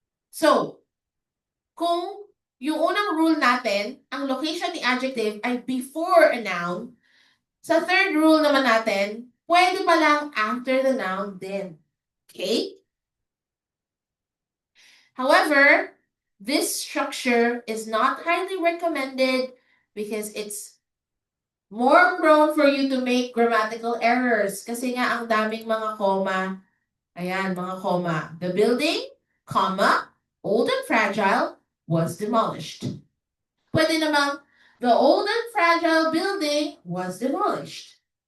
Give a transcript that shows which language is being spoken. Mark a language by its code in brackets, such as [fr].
[tl] So, kung yung unang rule natin, ang location ni adjective ay before a noun, sa third rule naman natin, pwede pa lang after the noun din. Okay? [en] However, this structure is not highly recommended because it's more prone for you to make grammatical errors. [tl] Kasi nga ang daming mga comma. Ayan, mga comma. [en] The building, comma, old and fragile, was demolished. [tl] Pwede namang, [en] the old and fragile building was demolished.